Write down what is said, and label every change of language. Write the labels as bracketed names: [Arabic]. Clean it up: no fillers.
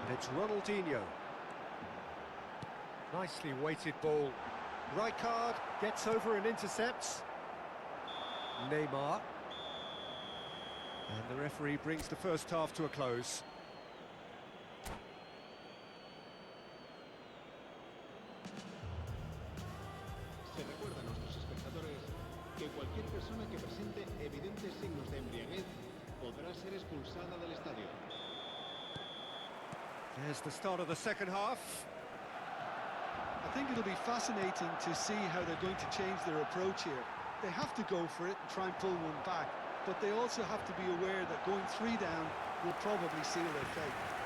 [English] And it's Ronaldinho. Nicely weighted ball. Rijkaard gets over and intercepts. Neymar. And the referee brings the first half to a close. [Spanish] Se recuerda a nuestros espectadores que cualquier persona que presente evidentes signos de embriaguez podrá ser expulsada del estadio. [English] There's the start of the second half. I think it'll be fascinating to see how they're going to change their approach here. They have to go for it and try and pull one back, but they also have to be aware that going 3 down will probably seal their fate.